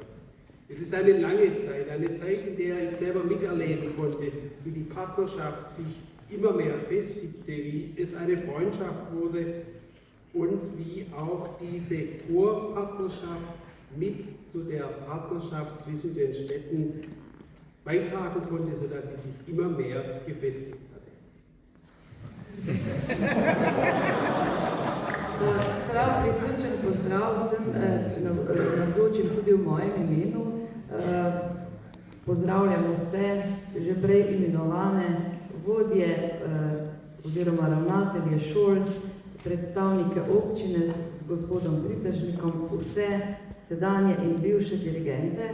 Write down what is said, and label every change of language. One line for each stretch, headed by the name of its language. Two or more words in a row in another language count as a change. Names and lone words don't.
German: Es ist eine lange Zeit, in der ich selber miterleben konnte, wie die Partnerschaft sich immer mehr festigte, wie es eine Freundschaft wurde und wie auch diese Chorpartnerschaft mit zu der Partnerschaft zwischen den Städten beitragen konnte, sodass sie sich immer mehr gefestigt hatte.
Slovenian: Prav prisrčen pozdrav vsem navzočim tudi v mojem imenu. Pozdravljam vse že prej imenovane vodje oziroma ravnatelje šol, predstavnike občine z gospodom Pritežnikom, vse sedanje in bivše dirigente.